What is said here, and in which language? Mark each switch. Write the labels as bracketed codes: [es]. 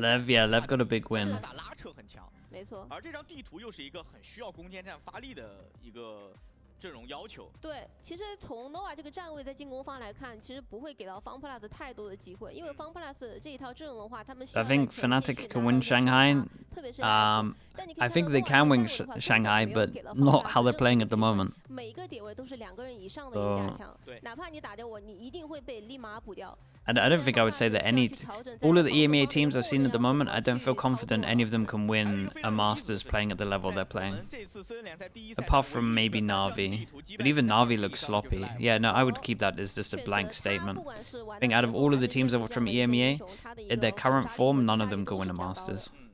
[en] Lev got a big win. [zh] 打拉扯很强，没错。而这张地图又是一个很需要攻坚战发力的一个阵容要求。对，其实从 Nova 这个站位在进攻方来看，其实不会给到 FunPlus 太多的机会，因为 FunPlus 这一套阵容的话，他们需要 [en] I think Fnatic can win Shanghai. I think they can win Shanghai, but not how they're playing at the moment. [zh] 每个点位都是2个人以上的一个加强，哪怕你打掉我，你一定会被立马补掉。 [en] I don't think I would say that all of the EMEA teams I've seen at the moment, I don't feel confident any of them can win a Masters playing at the level they're playing. Apart from maybe Na'Vi. But even Na'Vi looks sloppy. Yeah, no, I would keep that as just a blank statement. I think out of all of the teams I've watched from EMEA, in their current form, none of them can win a Masters.